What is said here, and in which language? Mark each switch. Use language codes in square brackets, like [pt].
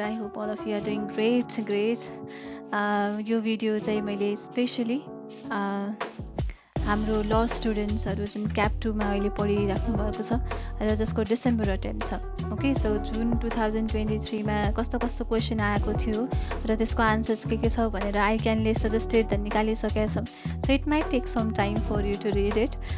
[en] I hope all of you are doing great. [ne] यो video चाहिँ मैले स्पेशली हाम्रो ल स्टुडेन्ट्सहरू जुन क्याप 2 मा अहिले पढिराख्नु भएको छ र जसको डिसेम्बर अटेम्प छ। ओके, सो जुन 2023 मा कस्तो कस्तो क्वेसन आएको थियो र त्यसको आन्सर्स के छ भनेर आइक्यानले सजेस्टेड त निकालिसकेका छौँ। [en] So it might take some time for you to read it.